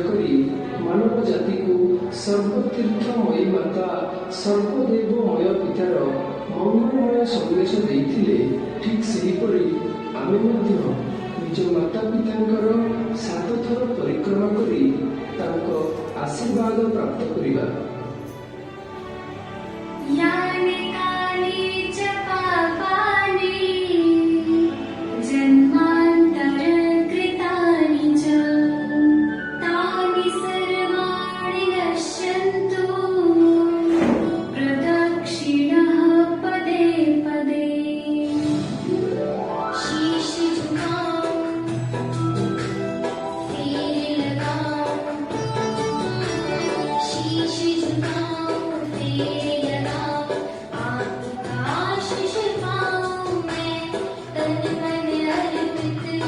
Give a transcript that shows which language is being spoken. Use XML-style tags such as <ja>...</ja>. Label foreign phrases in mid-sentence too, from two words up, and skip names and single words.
<or>କରି ମାନବ ଜାତିକୁ ସର୍ବତୀର୍ଥମୟୀ ମାତା ସର୍ବଦେବମୟ ପିତାର ମଙ୍ଗଳମୟ ସନ୍ଦେଶ ଦେଇଥିଲେ, ଠିକ୍ ସେହିପରି ଆମେ ମଧ୍ୟ ନିଜ ମାତା ପିତାଙ୍କର 7 ଥର ପରିକ୍ରମା କରି ତାଙ୍କ ଆଶୀର୍ବାଦ ପ୍ରାପ୍ତ କରିବା।</or> <sa>यानि कानि च पापानि जन्मान्तरकृतानि च तानि सर्वाणि नश्यन्तु प्रदक्षिणः पदे पदे।</sa> <hi>शीश झुकाओ, फेरे लगाओ, शीश झुकाओ, फेरे लगाओ, आपका आशीष पाऊं मैं, तन मन अर्पित</hi>